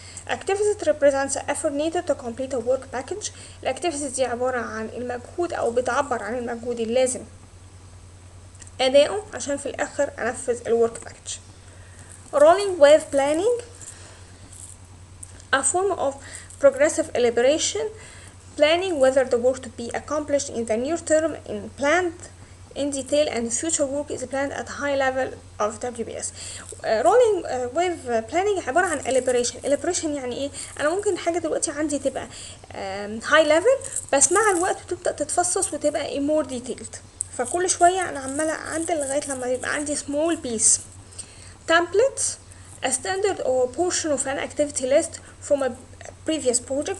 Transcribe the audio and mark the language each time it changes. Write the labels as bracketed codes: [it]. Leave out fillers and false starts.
[en] activities represents the effort needed to complete a work package. [ar] الاكتيفيتيز دي عبارة عن المجهود او بتعبر عن المجهود اللازم اداؤه عشان في الاخر انفذ الورك باكج. [en] rolling wave planning، a form of progressive elaboration planning whether the work to be accomplished in the near term in planned in detail and future work is planned at high level of WBS. [ar] rolling wave planning عبارة عن elaboration يعني ايه؟ انا ممكن حاجة دلوقتي عندي تبقى high level بس مع الوقت تبدأ تتفصص وتبقى more detailed. فكل شوية انا عمالة اعدل لغاية لما يبقى عندي small piece. [en] templates a standard or portion of an activity list from a previous project.